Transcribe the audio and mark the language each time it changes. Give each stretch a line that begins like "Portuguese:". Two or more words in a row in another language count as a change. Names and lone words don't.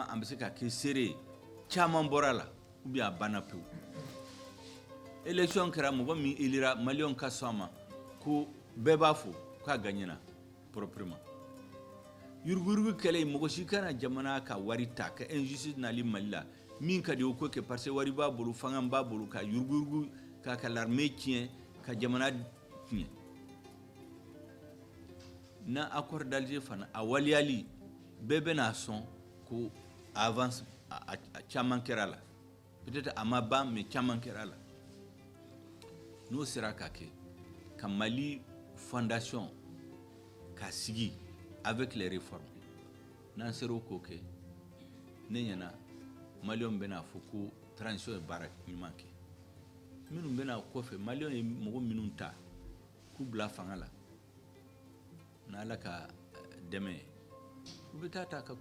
Bambara: an bɛ se ka kɛ seere ye caman bɔra la
French: ou bien
Bambara: a banna pewu élection kɛra mɔgɔ min élira maliyɛnw ka sɔn a ma ko bɛɛ b'a fɔ k'a
French: gagnera proprement
Bambara: yuruguyurugu kɛlɛ mɔgɔ si kana jamana ka wari ta ka injustice nali Mali la min ka di o ko kɛ
French: parce que
Bambara: wari b'a bolo fanga b'a bolo ka yuruguyurugu k'a ka l'armée tiɲɛ ka jamana tiɲɛ na accord d'Alger fana a waliyali bɛɛ bɛna sɔn ko avance a caman kɛra la peut-être a ma ban mais caman kɛra la n'o sera ka kɛ ka Mali fondation ka sigi
French: avec les réformes
Bambara: n'an sera k'o kɛ ne ɲɛna maliyɛnw bɛna fɔ ko transition ye baara ɲuman kɛ minnu bɛna kɔfɛ maliyɛnw ye mɔgɔ minnu ta k'u bila fanga la n'Ala ka dɛmɛ ye u bɛ taa ka